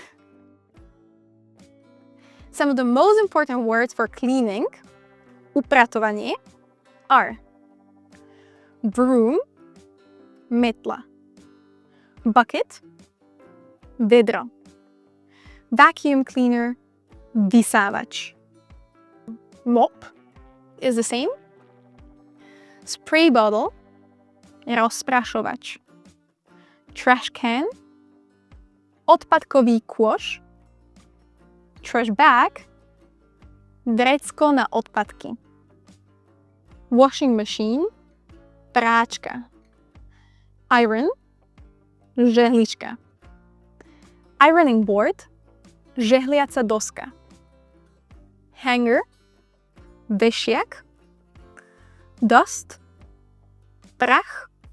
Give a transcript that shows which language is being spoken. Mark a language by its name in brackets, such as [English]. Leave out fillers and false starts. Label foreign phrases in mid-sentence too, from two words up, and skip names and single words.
[English] Some of the most important words for cleaning, upratovanie, are broom, metla, bucket, vedro, vacuum cleaner, vysávač. Mop is the same. Spray bottle, rozprašovač. Trash can, [Slovak] odpadkový kôš. [English] Trash bag, [Slovak] vrecko na odpadky. [English] Washing machine, [Slovak] práčka. [English] Iron, žehlička. Ironing board, [Slovak] žehliaca doska. [English] Hanger, vešiak. Dust, prach.